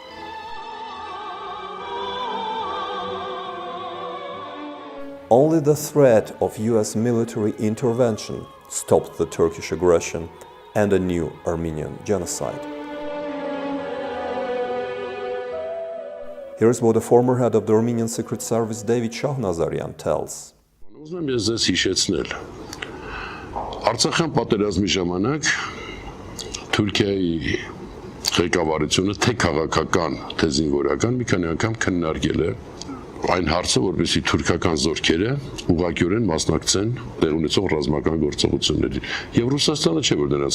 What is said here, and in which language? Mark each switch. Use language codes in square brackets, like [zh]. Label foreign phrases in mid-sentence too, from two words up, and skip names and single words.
[en] Only the threat of US military intervention stopped the Turkish aggression and a new Armenian genocide. Here's what the former head of the Armenian Secret Service, David Shahnazarian, tells. [hy] Ուզում եմ ես ձեզ հիշեցնել, Արցախյան պատերազմի ժամանակ Թուրքիայի ղեկավարությունը թե քաղաքական, թե զինվորական մի քանի անգամ քննարկել է այն հարցը, որպեսզի թուրքական զորքերը ուղղակիորեն մասնակցեն տեղ ունեցող ռազմական գործողություններին։ Եվ Ռուսաստանը չէ, որ նրանց